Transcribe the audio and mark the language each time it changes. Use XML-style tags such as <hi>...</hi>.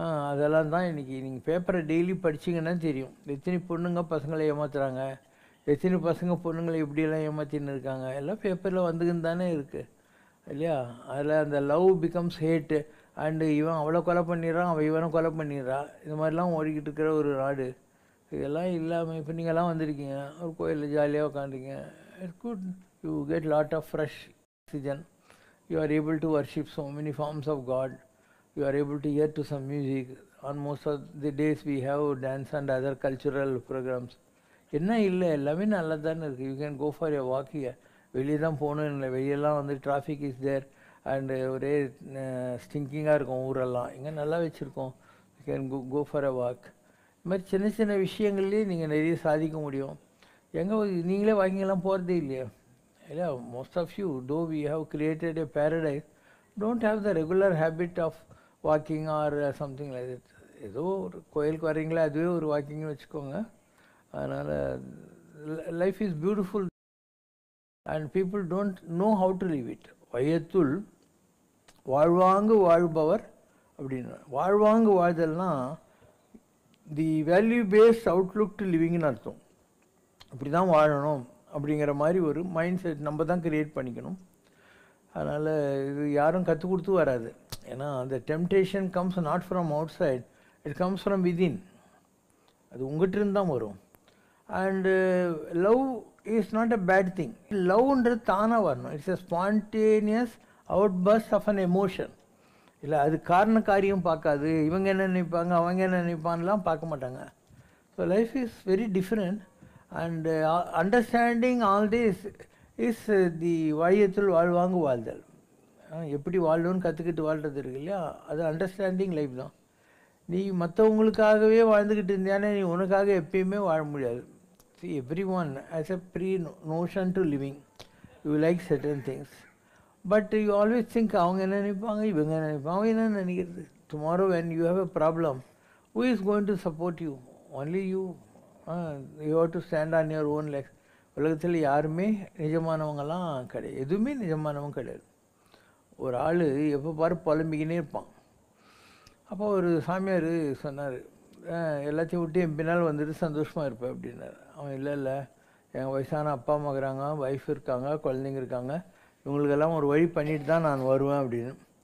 <ta>அதெல்லாம் தான் இன்றைக்கி நீங்கள் பேப்பரை டெய்லி படிச்சிங்கன்னா தெரியும். எத்தனை பொண்ணுங்க பசங்களை ஏமாத்துறாங்க, எத்தனை பசங்க பொண்ணுங்களை எப்படியெல்லாம் ஏமாற்றின்னு இருக்காங்க, எல்லாம் பேப்பரில் வந்துக்குன்னு தானே இருக்குது இல்லையா? அதில் அந்த</ta> <en>love becomes hate and</en> <ta>இவன் அவளை கொலை பண்ணிடுறான், அவன் இவனை கொலை பண்ணிடுறான். இந்த மாதிரிலாம் ஓடிக்கிட்டு இருக்கிற ஒரு நாடு. இதெல்லாம் இல்லாமல் இப்போ நீங்கள்லாம் வந்திருக்கீங்க, ஒரு கோயிலில் ஜாலியாக உட்காந்துருக்கீங்க.</ta> <en>It's good, you get lot of fresh oxygen. You are able to worship so many forms of God. You are able to hear to some music. On most of the days we have dance and other cultural programs.</en> <ta>என்ன இல்லை, எல்லாமே நல்லா தானே இருக்குது.</ta> <en>You can go for a walk here.</en> <ta>வெளியே தான் போகணும் இல்லை, வெளியெல்லாம் வந்து</ta> <en>traffic is there and</en> <ta>ஒரே ஸ்டிங்கிங்காக இருக்கும் ஊரெல்லாம். இங்கே நல்லா வச்சுருக்கோம்.</ta> <en>You can go for a walk.</en> <ta>இது மாதிரி சின்ன சின்ன விஷயங்கள்லேயே நீங்கள் நிறைய சாதிக்க முடியும். எங்கே நீங்களே வாக்கிங்கெல்லாம் போகிறதே இல்லையா?</ta> <en>Yeah, most of you, though we have created a paradise, don't have the regular habit of walking or something like that.</en> <ta>ஏதோ ஒரு கோயிலுக்கு வரீங்களா, அதுவே ஒரு வாக்கிங்னு வச்சுக்கோங்க. அதனால்</ta> <en>Life is beautiful and people don't know how to live it.</en> <ta>வையத்துள் வாழ்வாங்கு வாழ்பவர் அப்படின்னு. வாழ்வாங்கு வாழ்தல்னா</ta> <en>The value based outlook to லிவிங்னு அர்த்தம்.</en> <ta>அப்படி தான் வாழணும் அப்படிங்கிற மாதிரி ஒரு மைண்ட் செட் நம்ம தான் க்ரியேட் பண்ணிக்கணும். அதனால் இது யாரும் கற்றுக் கொடுத்து வராது. ஏன்னா அந்த</ta> <en>Temptation comes not from outside, it comes from within.</en> <ta>அது உங்கள்கிட்ட தான் வரும்.</ta> <en>And love is not a bad thing.</en> <ta>லவ்ன்றது தானாக வரணும்.</ta> <en>It's a spontaneous outburst of an emotion.</en> <ta>இல்லை அது காரண காரியம் பார்க்காது. இவங்க என்ன நினைப்பாங்க, அவங்க என்ன நினைப்பான்லாம் பார்க்க மாட்டாங்க.</ta> <en>So life is very different. And understanding all this is the</en> <ta>வாயத்துள் வாழ்வாங்கு வாழ்தல். எப்படி வாழணும்னு கற்றுக்கிட்டு வாழ்கிறது இருக்கு இல்லையா, அது அண்டர்ஸ்டாண்டிங் லைஃப் தான். நீ மற்றவங்களுக்காகவே வாழ்ந்துக்கிட்டு இருந்தியானே நீ உனக்காக எப்பயுமே வாழ முடியாது.</ta> <en>See, everyone has a pre-notion to living. You like certain things. But you always think</en> <ta>அவங்க என்ன நினைப்பாங்க, இவங்க என்ன நினைப்பாங்க, அவங்க என்ன நினைக்கிறது.</ta> <en>Tomorrow when you have a problem, who is going to support you? Only you. You have to stand on your own legs.</en> <ta>உலகத்தில் யாருமே நிஜமானவங்கலாம் கிடையாது, எதுவுமே நிஜமானவங்க கிடையாது. ஒரு ஆள் எப்போ பாரு புலம்பிக்கினே இருப்பான். அப்போ ஒரு சாமியார் சொன்னார், எல்லாத்தையும் விட்டு என் பின்னால் வந்துட்டு சந்தோஷமாக இருப்பேன் அப்படின்னாரு. அவன் இல்லை எங்கள் வயசான அப்பா அம்மா இருக்கிறாங்க, ஒய்ஃப் இருக்காங்க, குழந்தைங்க இருக்காங்க, இவங்களுக்கெல்லாம் ஒரு வழி பண்ணிட்டு தான் நான் வருவேன் அப்படின்னு.</ta>